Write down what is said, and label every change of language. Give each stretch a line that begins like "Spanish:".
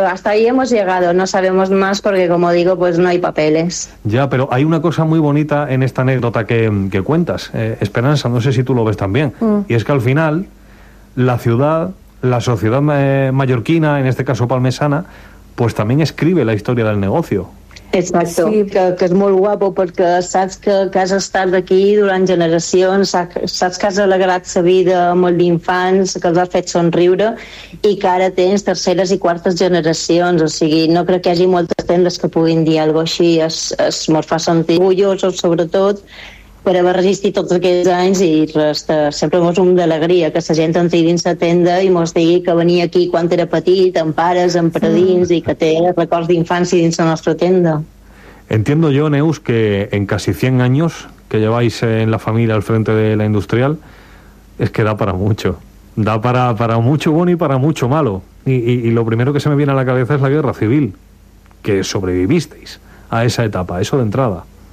Spanish: Hasta ahí hemos llegado. No sabemos más porque, como digo, pues no hay papeles. Ya, pero hay una cosa muy bonita en esta anécdota que cuentas. Esperanza, no sé si tú lo ves también. Y es que al final, la ciudad, la sociedad mallorquina, en este caso palmesana, pues también escribe la historia del negocio. Exacto. Sí, que es muy guapo porque sabes que has estado aquí durante generaciones, sabes que has alegrado su vida
Catalan: molt d'infants, que els has fet somriure y que ara tens terceres i quartes generacions, o sigui, no crec que hi hagi moltes tendes que puguin dir algo així, es mos fa sentir orgullosos sobretot per haver resistit tots aquests anys i res, sempre mos un d'alegria que la gent entri dins la tenda i mos digui que venia aquí quan era petit, amb pares, amb predins, i que té records d'infància dins la nostra tenda.
Spanish: Entiendo yo, Neus, que en casi 100 años que lleváis en la familia al frente de la industrial, es que da para mucho. Da para mucho bueno y para mucho malo. Y lo primero que se me viene a la cabeza es la guerra civil, que sobrevivisteis a esa etapa, eso de entrada.